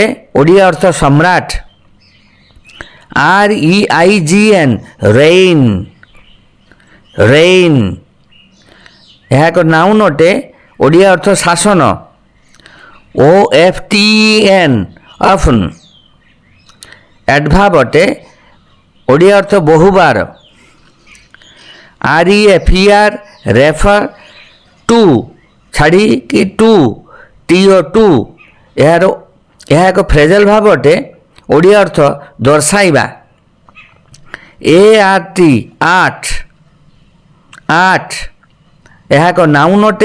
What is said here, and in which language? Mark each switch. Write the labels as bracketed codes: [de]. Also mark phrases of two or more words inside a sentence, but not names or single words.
[or] ଓଡ଼ିଆ ଅର୍ଥ ସମ୍ରାଟ। [en] REIGN reign reign [or] ଏହା ଏକ ନାଉନ୍ ଅଟେ। ଓଡ଼ିଆ ଅର୍ଥ ଶାସନ। [en] OFTEN often [or] ଆଡଭାର୍ବ ଅଟେ। ଓଡ଼ିଆ ଅର୍ଥ ବହୁବାର। [en] REFER refer to [or] ଛାଡ଼ିକି [en] to TO2 [or] ଏହା ଏକ ଫ୍ରେଜାଲ୍ ଭାବ ଅଟେ। ଓଡ଼ିଆ ଅର୍ଥ ଦର୍ଶାଇବା। [en] ART art art [or] ଏହା ଏକ ନାଉନ୍ ଅଟେ।